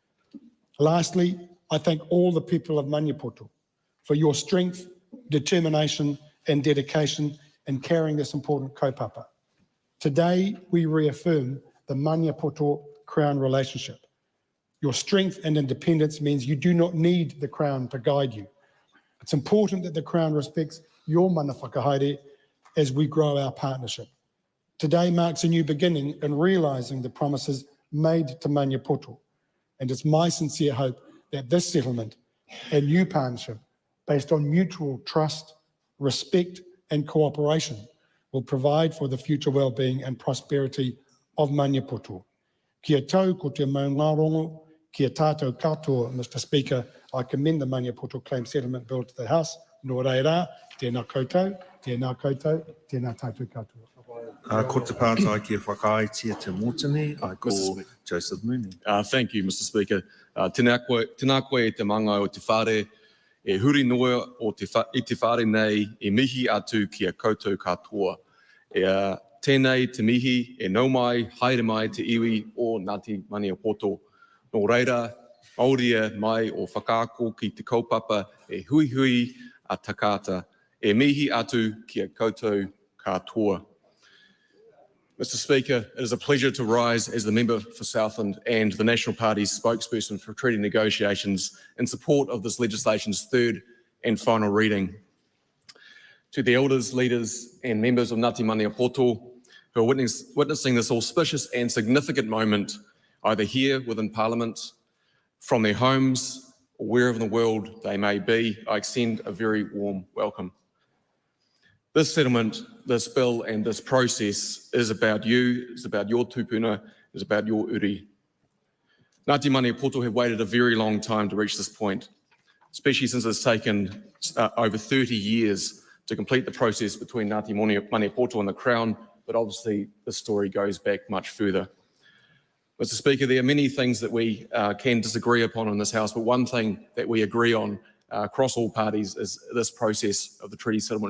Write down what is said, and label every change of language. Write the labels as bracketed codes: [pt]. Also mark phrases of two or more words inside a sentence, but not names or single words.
[en] Lastly, I thank all the people of Maniapoto for your strength, determination and dedication in carrying this important kaupapa. Today, we reaffirm the Maniapoto Crown relationship. Your strength and independence means you do not need the Crown to guide you. It's important that the Crown respects your [mi] mana whakahaere [en] as we grow our partnership. Today marks a new beginning in realising the promises made to Maniapoto, and it's my sincere hope that this settlement and new partnership, based on mutual trust, respect and cooperation, will provide for the future well-being and prosperity of Maniapoto. [mi] Kia tau ko te maungarongo, kia tātou katoa, [en] Mr. Speaker. I commend the Maniapoto Claim Settlement Bill to the House. [mi] Nō reira, tēnā koutou, tēnā koutou, tēnā tātou katoa. Ko te pātai kia whakaaetia te mōtene, [en] I call Joseph Mooney. Thank you, Mr. Speaker. [mi] Tēnā koe e te manga o te whare, e huri noa i te whare nei, e mihi atu kia koutou katoa. Tēnei te mihi, e nau mai, haere mai te iwi o Ngāti Maniapoto. Nō reira, auria mai o whakaako ki te kaupapa, e hui hui a takata, e mihi atu kia koutou katoa. [en] Mr. Speaker, it is a pleasure to rise as the member for Southland and the National Party's spokesperson for treaty negotiations in support of this legislation's third and final reading. To the elders, leaders and members of Ngāti Maniapoto who are witnessing this auspicious and significant moment, either here within Parliament, from their homes, or wherever in the world they may be, I extend a very warm welcome. This settlement, this bill and this process is about you, it's about your tupuna, it's about your uri. Ngāti Maniapoto have waited a very long time to reach this point, especially since it's taken over 30 years to complete the process between Ngāti Maniapoto and the Crown, but obviously the story goes back much further. Mr. Speaker, there are many things that we can disagree upon in this House, but one thing that we agree on across all parties is this process of the treaty settlement.